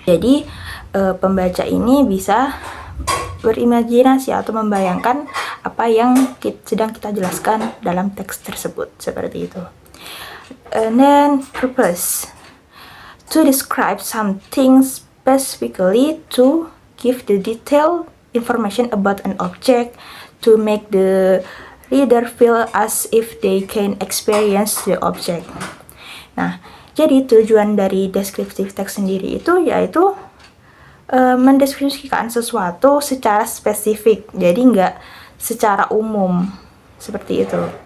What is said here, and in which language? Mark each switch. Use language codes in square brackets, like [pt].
[id] Jadi pembaca ini bisa berimajinasi atau membayangkan apa yang sedang kita jelaskan dalam teks tersebut, seperti itu. [en] And then purpose, to describe something specifically, to give the detailed information about an object, to make the reader feel as if they can experience the object. [id] Nah, jadi tujuan dari descriptive text sendiri itu yaitu mendeskripsikan sesuatu secara spesifik, jadi nggak secara umum seperti itu.